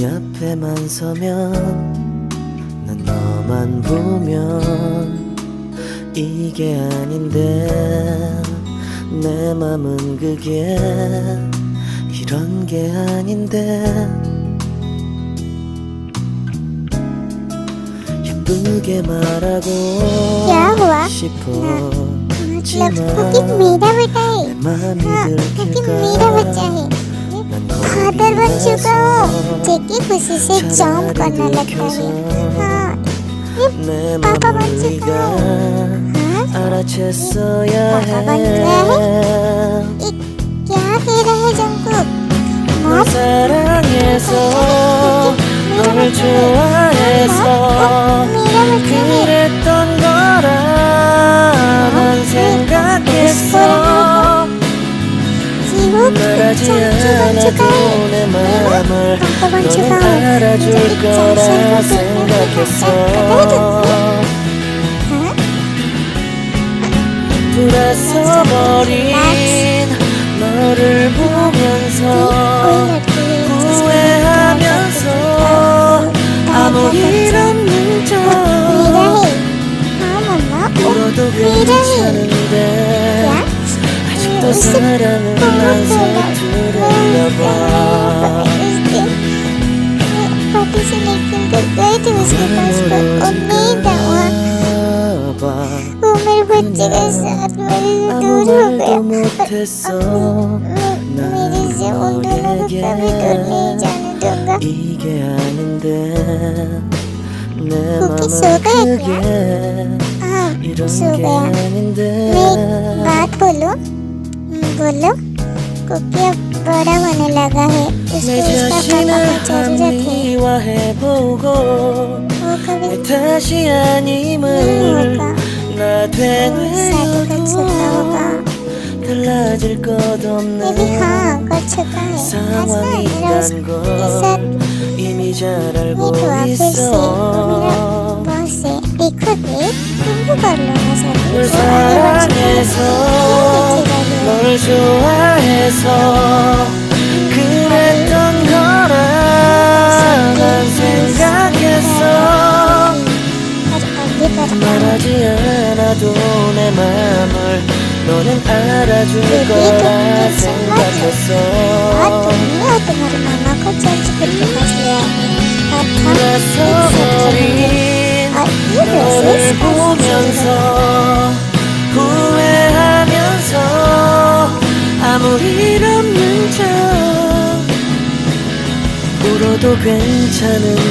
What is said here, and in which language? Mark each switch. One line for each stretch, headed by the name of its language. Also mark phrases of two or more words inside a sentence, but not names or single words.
Korean: 앞에만 서면 난 너만 보면 이게 아닌데 내 맘은 그게 이런 게 아닌데 예쁘게 말하고
Hindi: क्या हुआ?
Korean: 싶어
Hindi: मतलब कुकी मेरा बेटा है। हाँ, कुकी मेरा बच्चा है। मैं फादर बन चुका हूँ। जेकी खुशी से जंप करने लगता है। हाँ, मैं पापा बन चुका हूँ। हाँ, पापा बन गया है। ये क्या कह रहा है जंकुक?
Korean: 널 사랑해서 널 좋아해서
Hindi: मेरा बच्चा है।
Korean: 그랬던 거라 난 생각했어 내 맘을 너는 알아줄 거라 생각했어. 돌아서버린 너를 보면서 후회하면서 아무 일 없는 척 울어도 괜찮은데 아직도 사랑은 안 서투른가 봐.
Hindi: उम्र बच्चे के साथ मेरे से दूर हो गया
Korean: 못했어.
Hindi: मेरे से उन दोनों को कभी दूर नहीं जाने दूंगा
Korean: 이게 아닌데 내
Hindi: कुकी
Korean: 맘은
Hindi: सो गया
Korean: 그게
Hindi: क्या? हाँ
Korean: 이런
Hindi: सो
Korean: 게
Hindi: गया
Korean: 아닌데
Hindi: मैं एक बात बोलूं बोलो कुकी अब बड़ा होने लगा है उसको
Korean: 내
Hindi: उसका
Korean: 자신을
Hindi: पापा की जरूरत है
Korean: 합리화해보고
Hindi: वो कभी
Korean: 내 탓이 아님을
Hindi: होगा
Korean: 나
Hindi: शादी कर चुका होगा
Korean: 되뇌고 달라질 것
Hindi: मैं भी
Korean: 없는
Hindi: हाँ कर चुका है ऐसा मेरा
Korean: 상황이란
Hindi: उसके
Korean: 걸
Hindi: साथ
Korean: 이미 잘
Hindi: ये
Korean: 알고
Hindi: दुआ फिर से
Korean: 있어.
Hindi: मेरा बॉस से देखो देख तुम भी कर लो ना शादी
Korean: 널
Hindi: वो आगे बढ़ चुका
Korean: 사랑해서
Hindi: है
Korean: 널 좋아해서 그랬던 거라 난 생각했어. 말하지 않아도 내 맘을 너는 알아줄 거라 생각했어.
Hindi: तुम्हें और तुम्हारे मामा को चर्च करके बस ले आएंगे और हम
Korean: 돌아서버린
Hindi: और ये
Korean: 너를
Hindi: ड्रेसेस
Korean: 보면서 후회하면서 아무 일 없는 척 울어도 괜찮은